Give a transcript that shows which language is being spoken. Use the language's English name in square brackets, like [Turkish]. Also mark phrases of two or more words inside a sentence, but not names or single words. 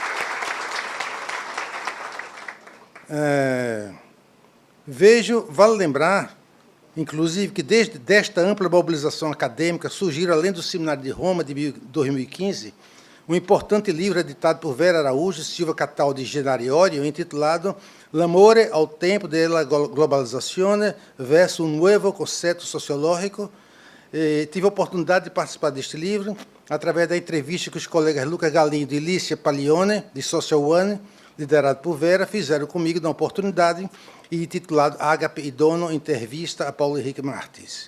[Portuguese] Vale lembrar, inclusive, que desde esta ampla mobilização acadêmica surgiram, além do Seminário de Roma de 2015, um importante livro editado por Vera Araújo, Silvia Cataldo e Genário Iorio, intitulado L'amore ao tempo della globalizzazione verso un nuovo concetto sociológico. Tive a oportunidade de participar deste livro através da entrevista que os colegas Lucas Galindo e Lícia Paglione, de Social One, liderado por Vera, fizeram comigo na oportunidade e intitulado Ágape e Dono, entrevista a Paulo Henrique Martins.